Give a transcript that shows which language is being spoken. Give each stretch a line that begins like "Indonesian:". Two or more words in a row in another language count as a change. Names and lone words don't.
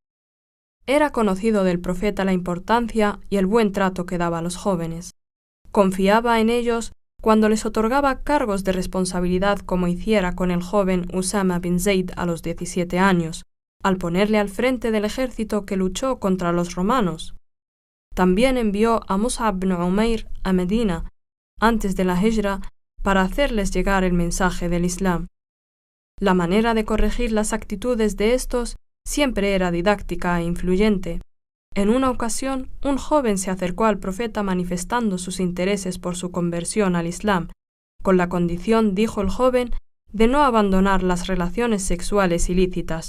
Spanish: Era conocido del profeta la importancia y el buen trato que daba a los jóvenes. Confiaba en ellos cuando les otorgaba cargos de responsabilidad, como hiciera con el joven Usama bin Zayd a los 17 años, al ponerle al frente del ejército que luchó contra los romanos. También envió a Mus'ab ibn Umair a Medina, antes de la Hijra, para hacerles llegar el mensaje del Islam. La manera de corregir las actitudes de estos siempre era didáctica e influyente. En una ocasión, un joven se acercó al profeta manifestando sus intereses por su conversión al Islam, con la condición, dijo el joven, de no abandonar las relaciones sexuales ilícitas.